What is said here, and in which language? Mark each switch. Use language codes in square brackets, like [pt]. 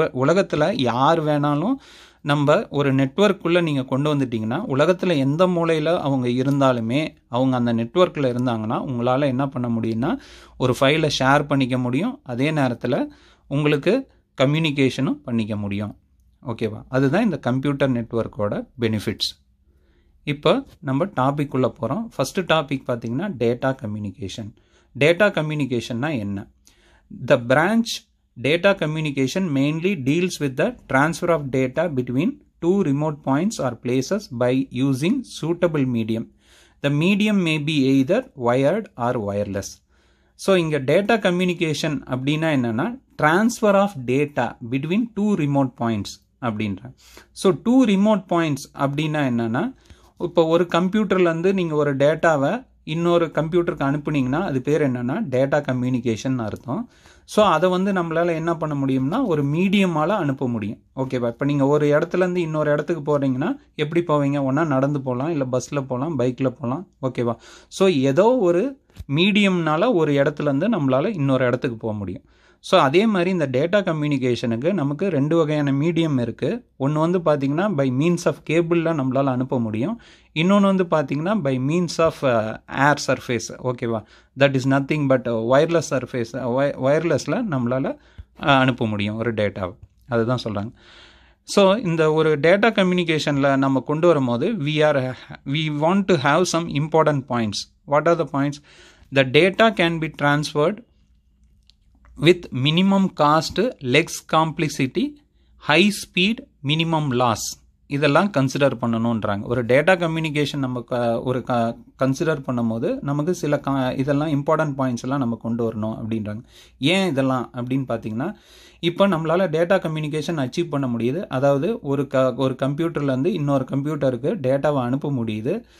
[ta] உலகத்தில் யார் வேணாலும் நம்ம ஒரு நெட்வொர்க்குள்ளே நீங்கள் கொண்டு வந்துட்டிங்கன்னா உலகத்தில் எந்த மூலையில் அவங்க இருந்தாலுமே அவங்க அந்த நெட்வொர்க்கில் இருந்தாங்கன்னா உங்களால் என்ன பண்ண முடியும்னா ஒரு ஃபைலை ஷேர் பண்ணிக்க முடியும். அதே நேரத்தில் உங்களுக்கு கம்யூனிகேஷனும் பண்ணிக்க முடியும். ஓகேவா. அதுதான் இந்த கம்ப்யூட்டர் நெட்வொர்க்கோட பெனிஃபிட்ஸ். இப்போ நம்ம டாபிக் உள்ள போகிறோம். ஃபஸ்ட்டு டாபிக் பார்த்தீங்கன்னா டேட்டா கம்யூனிகேஷன். டேட்டா கம்யூனிகேஷன்னா என்ன? [en] The branch data communication mainly deals with the transfer of data between two remote points or places by using suitable medium. The medium may be either wired or wireless. So இங்க data communication [ta] அப்படின்னா என்னன்னா [en] transfer of data between two remote points அப்படின்ற. [ta] So two remote points அப்படின்னா என்னன்னா இப்போ ஒரு கம்ப்யூட்டர்லேருந்து நீங்கள் ஒரு டேட்டாவை இன்னொரு கம்ப்யூட்டருக்கு அனுப்புனீங்கன்னா அது பேர் என்னன்னா டேட்டா கம்யூனிகேஷன் அர்த்தம். ஸோ அதை வந்து நம்மளால் என்ன பண்ண முடியும்னா ஒரு மீடியமால் அனுப்ப முடியும். ஓகேவா? இப்போ நீங்கள் ஒரு இடத்துலேருந்து இன்னொரு இடத்துக்கு போகிறீங்கன்னா எப்படி போவீங்க? ஒன்றா நடந்து போகலாம், இல்லை பஸ்ஸில் போகலாம், பைக்கில் போகலாம். ஓகேவா? ஸோ ஏதோ ஒரு மீடியம்னால ஒரு இடத்துலேருந்து நம்மளால் இன்னொரு இடத்துக்கு போக முடியும். ஸோ அதே மாதிரி இந்த டேட்டா கம்யூனிகேஷனுக்கு நமக்கு 2 வகையான மீடியம் இருக்குது. ஒன்று வந்து பார்த்திங்கன்னா பை மீன்ஸ் ஆஃப் கேபிளில் நம்மளால் அனுப்ப முடியும். இன்னொன்று வந்து பார்த்திங்கன்னா by means of air surface. ஓகேவா? [en] That is nothing but wireless surface. [ta] ஒயர்லெஸில் நம்மளால் அனுப்ப முடியும் ஒரு டேட்டாவை. அதுதான் சொல்கிறாங்க. ஸோ இந்த ஒரு டேட்டா கம்யூனிகேஷனில் நம்ம கொண்டு வரும்போது [en] we want to have some important points. What are the points? The data can be transferred with minimum cost, less complexity, high speed, minimum loss. [ta] இதெல்லாம் கன்சிடர் பண்ணணுன்றாங்க. ஒரு டேட்டா கம்யூனிகேஷன் நம்ம ஒரு கன்சிடர் பண்ணும்போது நமக்கு சில இதெல்லாம் இம்பார்ட்டன்ட் பாயிண்ட்ஸ் எல்லாம் நம்ம கொண்டு வரணும் அப்படின்றாங்க. ஏன் இதெல்லாம் அப்படின்னு பார்த்தீங்கன்னா, இப்போ நம்மளால் டேட்டா கம்யூனிகேஷன் அச்சீவ் பண்ண முடியுது. அதாவது ஒரு கம்ப்யூட்டர்லேருந்து இன்னொரு கம்ப்யூட்டருக்கு டேட்டாவை அனுப்ப முடியுது.